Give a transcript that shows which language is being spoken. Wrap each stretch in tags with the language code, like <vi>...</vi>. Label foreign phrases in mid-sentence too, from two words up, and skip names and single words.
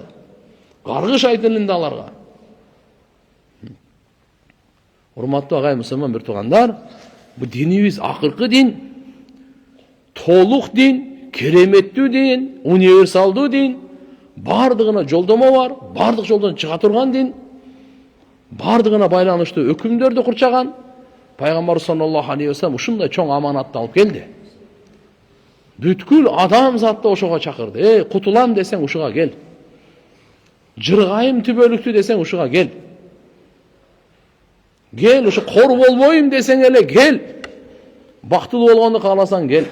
<ky>Каргыш айтылынды аларга. Урматтуу агай мусулман бир туугандар, бу динибиз акыркы дин, толук дин, кереметтүү дин, универсалдуу дин, бардыгына жолдомо бар, бардык жолдон чыга турган дин, бардыгына байланыштуу өкүмдөрдү курчаган. Пайгамбар</ky> <ar>صلى الله عليه وسلم</ar> <ky>ушундай чоң аманатты алып келди. Бүткүл адамзатты ошого чакырды. Кутулам десең ушуга кел. Жыргайым түбөлүктү десең ушуга кел. Кел, ушу кор болбойм десең эле кел. Бактылуу болгонду кааласаң кел.</ky>